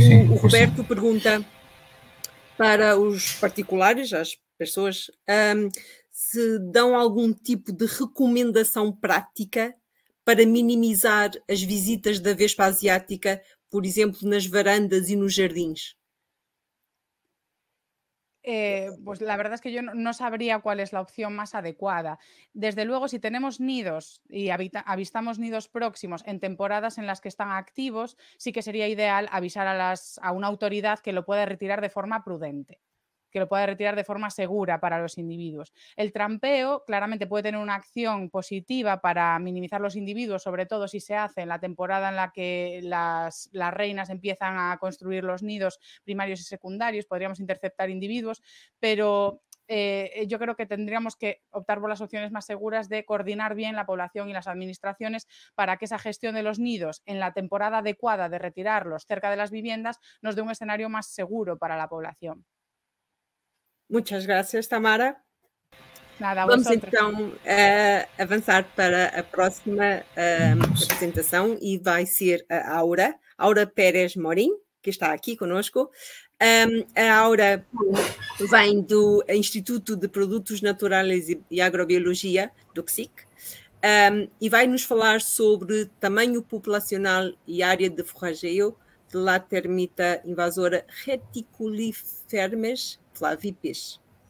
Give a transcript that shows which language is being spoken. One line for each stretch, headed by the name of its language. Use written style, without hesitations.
Portuguese: O Roberto pergunta para os particulares, as pessoas, se dão algum tipo de recomendação prática para minimizar as visitas da vespa asiática, por exemplo, nas varandas e nos jardins.
Spanish: Pues la verdad es que yo no sabría cuál es la opción más adecuada. Desde luego, si tenemos nidos y avistamos nidos próximos en temporadas en las que están activos, sí que sería ideal avisar a una autoridad que lo pueda retirar de forma prudente. que lo pueda retirar de forma segura para los individuos. El trampeo claramente puede tener una acción positiva para minimizar los individuos, sobre todo si se hace en la temporada en la que las reinas empiezan a construir los nidos primarios y secundarios, podríamos interceptar individuos, pero yo creo que tendríamos que optar por las opciones más seguras de coordinar bien la población y las administraciones para que esa gestión de los nidos en la temporada adecuada de retirarlos cerca de las viviendas nos dé un escenario más seguro para la población. Muchas gracias, Tamara. Nada,
Portuguese: Vamos
Spanish: vosotros.
Portuguese: então avançar para a próxima apresentação e vai ser a Aura Pérez Morim, que está aqui conosco. A Aura vem do Instituto de Produtos Naturais e Agrobiologia, do CSIC, e vai nos falar sobre tamanho populacional e área de forrageio
Spanish: de la termita invasora
Portuguese: Reticulifermes flavipes.